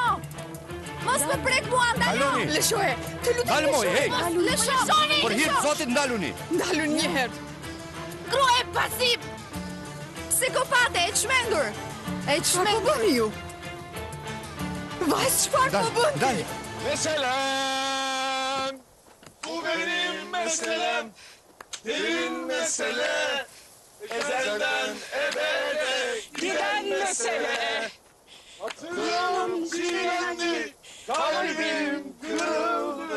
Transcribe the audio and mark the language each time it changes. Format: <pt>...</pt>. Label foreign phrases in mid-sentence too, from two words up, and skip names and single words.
<sq>Mos më prek mua, ndalo. Lëshoje. Të lutem. Dalë moj, hey. Lëshoni. Për hir të Zotit ndaluni. Ndalun një herë. Grua e pasiv. Psikopate, e çmendur. E çmendur. Po bëni ju? Vajzë, çfarë po bën? Dal.</sq> <tr>Meselem! Bu benim meselem! Derin mesele! Ezelden ebede giden mesele! Hatırım çiğnendi, kalbim kırıldı.</tr>